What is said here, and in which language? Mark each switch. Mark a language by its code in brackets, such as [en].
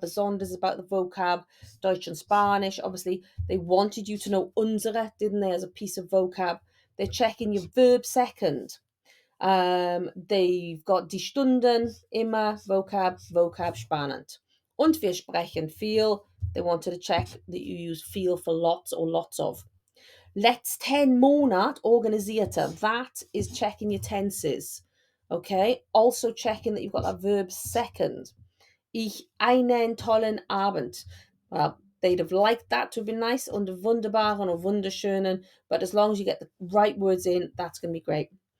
[en] Besonders is about the vocab. Deutsch and Spanish, obviously, they wanted you to know unsere, didn't they, as a piece of vocab. They're checking your verb second. They've got die Stunden, immer, vocab, spannend. [de] Und wir sprechen viel. [en] They wanted to check that you use viel for lots or lots of. [de] Letzten Monat organisierte. [en] That is checking your tenses. Okay, also checking that you've got that verb second. [de] Ich einen tollen Abend. [en] Well, they'd have liked that to have been nice under wunderbaren or wunderschönen, but as long as you get the right words in, that's going to be great.